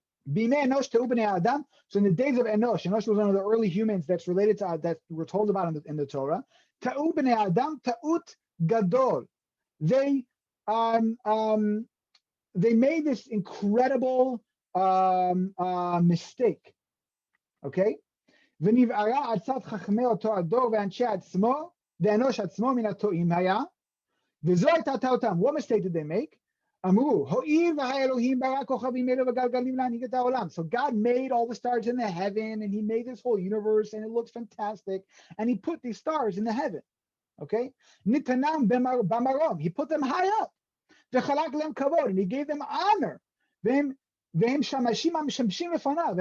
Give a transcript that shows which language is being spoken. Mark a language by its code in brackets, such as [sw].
[he] Bimei Enosh Te'u Bnei Adam. [en] So in the days of Enosh, Enosh was one of the early humans that's related to that we're told about in the Torah. [he] Te'u Bnei Adam Ta'ut Gadol. [en] They made this incredible mistake. Okay. [he] ונבערה עצת חכמי אותו הדור ואנשי עצמו, ואנוש עצמו מן הטועים היה, וזו הייתה טעותם. [en] What mistake did they make? [he] אמרו, הואיל והאלוהים ברא כוכבים אלו וגלגלים להנהיג את העולם. [en] So God made all the stars in the heaven, and he made this whole universe, and it looks fantastic, and he put these stars in the heaven. Okay? [he] ניתנם במרום. [en] He put them high up. [he] וחלק להם כבוד, [en] and he gave them honor. [he] והם שמשים המשמשים לפניו.